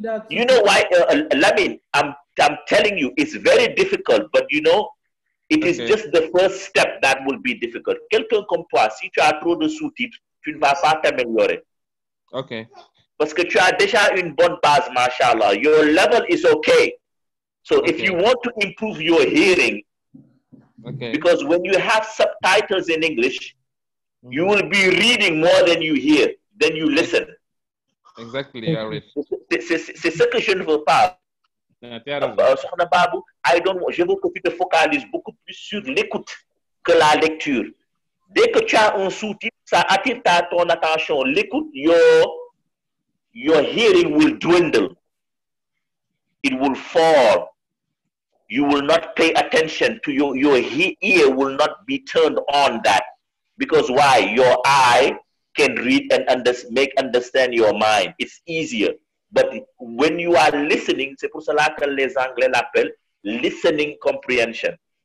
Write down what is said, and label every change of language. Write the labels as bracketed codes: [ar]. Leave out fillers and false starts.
[en] You know why, Lamine, I'm telling you, it's very difficult, but you know, it is just the first step that will be difficult. [fr] Quelqu'un comme toi, si tu as trop de sous-titres, tu ne vas pas t'améliorer. [en] Okay. [fr] Parce que tu as déjà une bonne base, mashallah. [en] Your level is okay. So if you want to improve your hearing, because when you have subtitles in English, you will be reading more than you hear, than you listen. Exactly, Arif. [fr] C'est ce que je ne veux pas. Je veux que tu te focalises beaucoup plus sur l'écoute que la lecture. Dès que tu as un sous-titre, ça attire ton attention. L'écoute, [en] your hearing will dwindle. It will fall. You will not pay attention to your ear will not be turned on that. Because why? Your eye can read and understand your mind. It's easier. But when you are listening, [fr] c'est pour cela que les Anglais l'appellent listening comprehension.